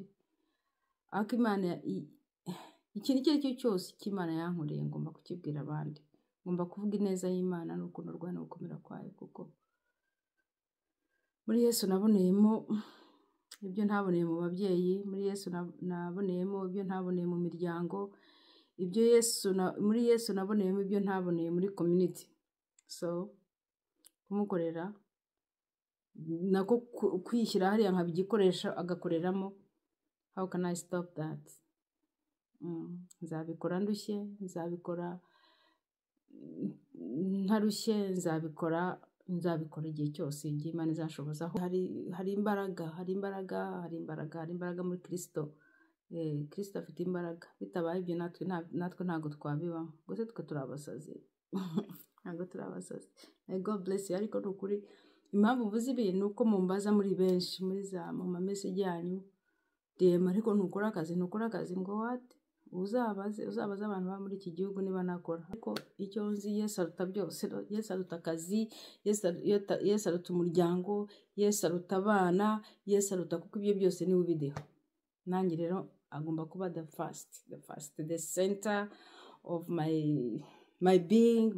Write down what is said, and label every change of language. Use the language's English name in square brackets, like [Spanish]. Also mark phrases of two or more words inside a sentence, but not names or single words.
[Kinyarwanda] Ariko ikintu icyo ari cyo cyose cy'Imana yankoreye ngomba kukibwira abandi, ngomba kuvuga ineza y'Imana n'urukundo rwayo no gukomera kwayo, kuko muri Yesu naboneyemo ibyo ntaboneye mu babyeyi, muri Yesu naboneyemo ibyo ntaboneye mu miryango, muri Yesu naboneyemo ibyo ntaboneye muri community. So kumukorera nako kwishyira hariya nkaba igikoresho agakoreramo, [English] how can I stop that? [Kinyarwanda] Nzabikora ndushye, nzabikora ntarushye, nzabikora igihe cyose igihe Imana izashobozaho. Hari imbaraga muri Kristo. Kristo afite imbaraga, bitabaye ibyo natwe ntabwo twabibamo, gusa twe turi abasazi. Ntabwo turi abasazi. [English] God bless you. [Kinyarwanda] Ariko ni ukuri, impamvu mvuze ibi ni uko mumbaza muri benshi, muri mu mamesage yanyu DM, ariko ntukora akazi ngo what? Uzabaza abantu ba muri iki gihugu niba nakora. Ariko icyo nzi, Yesu aruta byose. Yesu aruta akazi, Yesu aruta umuryango, Yesu aruta abana, Yesu aruta, kuko ibyo byose niwe ubideha. Nanjye rero agomba kuba [English] the center of my being.